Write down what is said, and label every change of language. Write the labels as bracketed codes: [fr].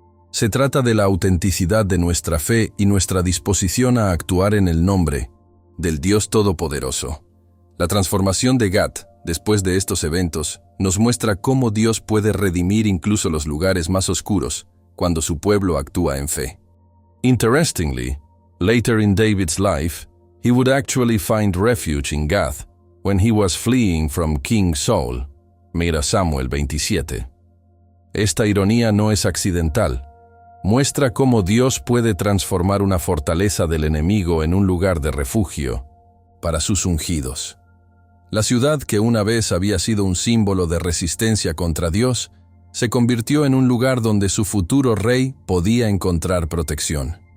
[es] Se trata de la autenticidad de nuestra fe y nuestra disposición a actuar en el nombre del Dios Todopoderoso. La transformación de Gat, después de estos eventos, nos muestra cómo Dios puede redimir incluso los lugares más oscuros cuando su pueblo actúa en fe. [en] Interestingly, later in David's life, he would actually find refuge in Gath when he was fleeing from King Saul. [es] Mira Samuel 27. Esta ironía no es accidental. Muestra cómo Dios puede transformar una fortaleza del enemigo en un lugar de refugio para sus ungidos. La ciudad que una vez había sido un símbolo de resistencia contra Dios, se convirtió en un lugar donde su futuro rey podía encontrar protección.